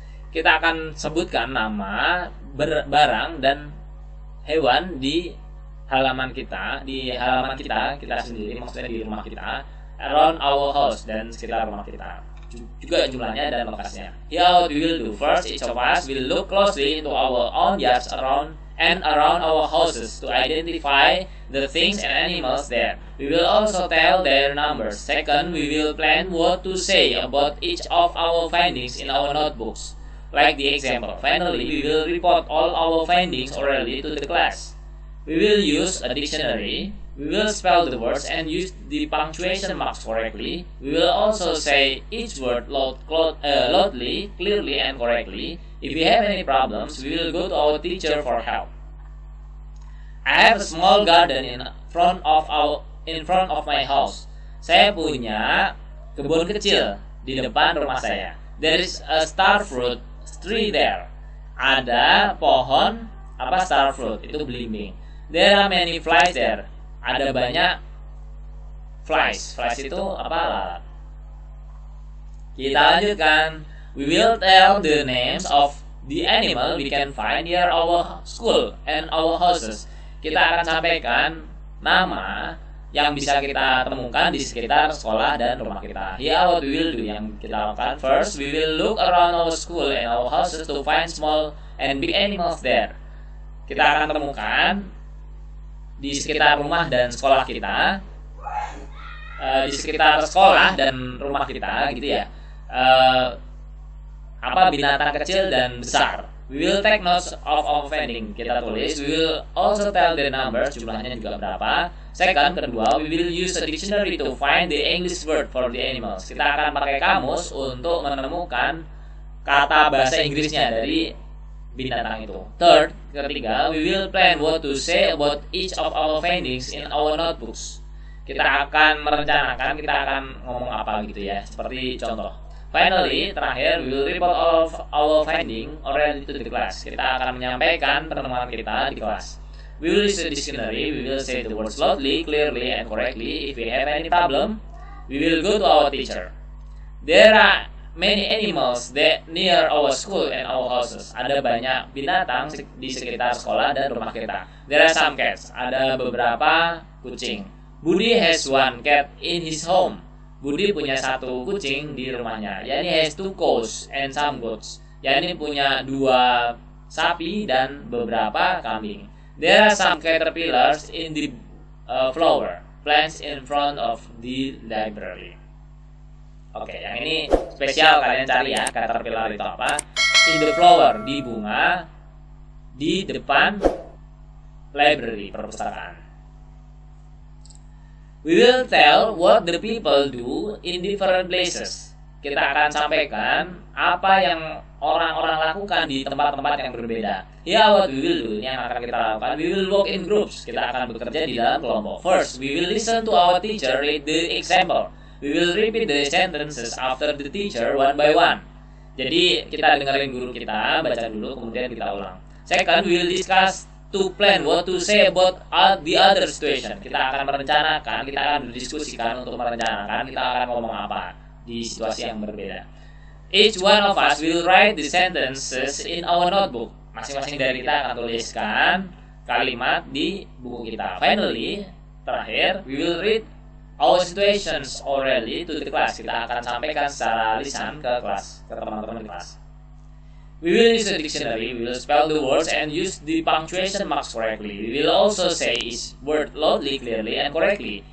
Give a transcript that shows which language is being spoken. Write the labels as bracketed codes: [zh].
[id] Kita akan sebutkan nama barang dan hewan di halaman kita sendiri, maksudnya di rumah kita, [en] around our house, [id] dan sekitar rumah kita, juga jumlahnya dan lokasinya. [en] Here what we will do. First, each of us will look closely into our own yards around our houses to identify the things and animals there. We will also tell their numbers. Second, we will plan what to say about each of our findings in our notebooks, like the example. Finally, we will report all our findings orally to the class. We will use a dictionary. We will spell the words and use the punctuation marks correctly. We will also say each word loudly, clearly, and correctly. If we have any problems, we will go to our teacher for help. I have a small garden in front of my house. [id] Saya punya kebun kecil di depan rumah saya. [en] There is a star fruit tree there. [id] Ada pohon star fruit, itu belimbing. [en] There are many flies there. [id] Ada banyak [en] flies. [id] Flies itu lalat. Kita lanjutkan. [en] We will tell the names of the animal we can find near our school and our houses. [id] Kita akan sampaikan nama yang bisa kita temukan di sekitar sekolah dan rumah kita. [en] Here what we will do, [id] yang kita lakukan. [en] First, we will look around our school and our houses to find small and big animals there. [id] Kita akan temukan di sekitar rumah dan sekolah kita, di sekitar sekolah dan rumah kita, gitu ya. Binatang kecil dan besar. [en] We will take notes of our finding. [id] Kita tulis. [en] We will also tell the numbers, [id] jumlahnya juga berapa. [en] Second, [id] kedua, [en] we will use a dictionary to find the English word for the animals. [id] Kita akan pakai kamus untuk menemukan kata bahasa Inggrisnya dari binatang itu. [en] Third, [id] ketiga, [en] we will plan what to say about each of our findings in our notebooks. [id] Kita akan merencanakan, kita akan ngomong apa gitu ya. Seperti contoh. [en] Finally, [id] terakhir, [en] we will report all of our finding orally to the class. [id] Kita akan menyampaikan penemuan kita di kelas. [en] We will use a dictionary. We will say the words loudly, clearly, and correctly. If we have any problem, we will go to our teacher. There are many animals that near our school and our houses. [id] Ada banyak binatang di sekitar sekolah dan rumah kita. [en] There are some cats. [id] Ada beberapa kucing. [en] Budi has one cat in his home. [id] Budi punya satu kucing di rumahnya. [en] Yani has two cows and some goats. [id] Yani punya 2 sapi dan beberapa kambing. [en] There are some caterpillars in the flower plants in front of the library. [id] Oke, yang ini spesial, kalian cari ya, caterpillar itu apa. [en] In the flower, [id] di bunga, di depan library, perpustakaan. [en] We will tell what the people do in different places. [id] Kita akan sampaikan apa yang orang-orang lakukan di tempat-tempat yang berbeda. [en] Ya, what we will do, ini yang akan kita lakukan. We will work in groups. [id] Kita akan bekerja di dalam kelompok. [en] First, we will listen to our teacher read the example. We will repeat the sentences after the teacher one by one. [id] Jadi kita dengerin guru kita, baca dulu, kemudian kita ulang. [en] Second, we will discuss to plan what to say about the other situation. [id] Kita akan merencanakan, kita akan berdiskusikan untuk merencanakan kita akan ngomong apa di situasi yang berbeda. [en] Each one of us will write the sentences in our notebook. [id] Masing-masing dari kita akan tuliskan kalimat di buku kita. [en] Finally, [id] terakhir, [en] we will read our situations orally to the class. [id] Kita akan sampaikan secara lisan ke kelas, ke teman-teman di kelas. [en] We will use a dictionary, we will spell the words and use the punctuation marks correctly. We will also say each word loudly, clearly, and correctly.